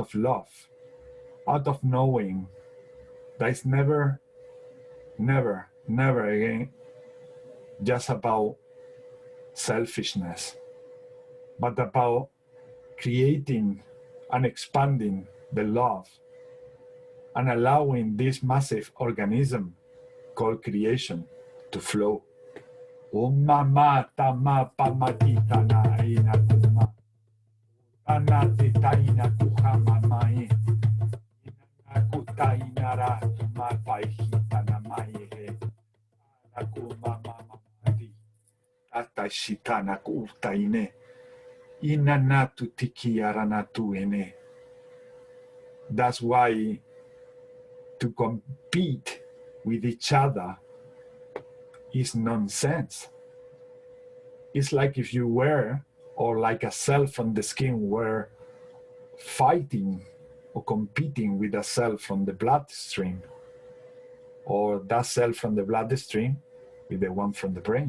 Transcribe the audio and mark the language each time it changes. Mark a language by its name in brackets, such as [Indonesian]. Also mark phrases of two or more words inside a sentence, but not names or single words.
[English] of love, out of knowing that it's never, never, never again just about selfishness, but about creating and expanding the love and allowing this massive organism called creation to flow. Om mama tama pamatita na ina kuma. Anati taina kuhama mai. Inaku taina ra tuma paihita na mai he. Anaku mama mamadi. Tata shitana ku taine. Inanatu tiki aranatu ene. That's why to compete with each other is nonsense. It's like if you were, or like a cell from the skin were fighting or competing with a cell from the bloodstream, or that cell from the bloodstream with the one from the brain.